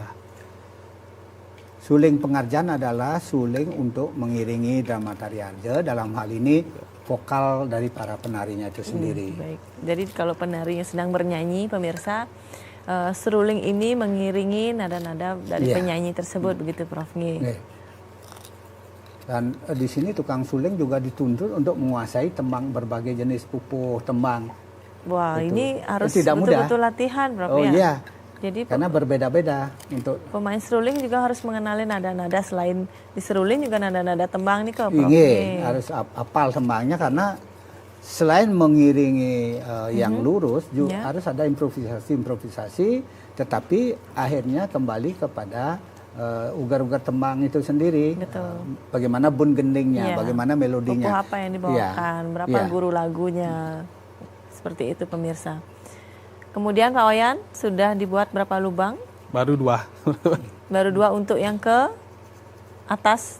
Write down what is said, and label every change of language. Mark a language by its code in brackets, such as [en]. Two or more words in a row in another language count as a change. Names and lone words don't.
[id] Suling pengarjan adalah suling untuk mengiringi drama tari arja, dalam hal ini vokal dari para penarinya itu sendiri. Baik. Jadi kalau penarinya sedang bernyanyi, pemirsa, seruling ini mengiringi nada-nada dari penyanyi tersebut, begitu Prof. Dan di sini tukang suling juga dituntut untuk menguasai tembang, berbagai jenis pupuh tembang. Wah, Itu. ini harus Tidak betul-betul mudah. latihan, Prof. Oh ya. iya. Jadi Karena berbeda-beda untuk pemain seruling juga harus mengenali nada-nada, selain di seruling juga nada-nada tembang nih kok, Prof. harus hafal tembangnya, karena selain mengiringi yang lurus juga harus ada improvisasi, tetapi akhirnya kembali kepada ugar-ugar tembang itu sendiri. Betul. Bagaimana bun gendingnya, bagaimana melodinya. Pupuh apa yang dibawakan, berapa guru lagunya. Seperti itu pemirsa. Kemudian Pak Wayan, sudah dibuat berapa lubang? Baru 2. Baru 2 untuk yang ke atas.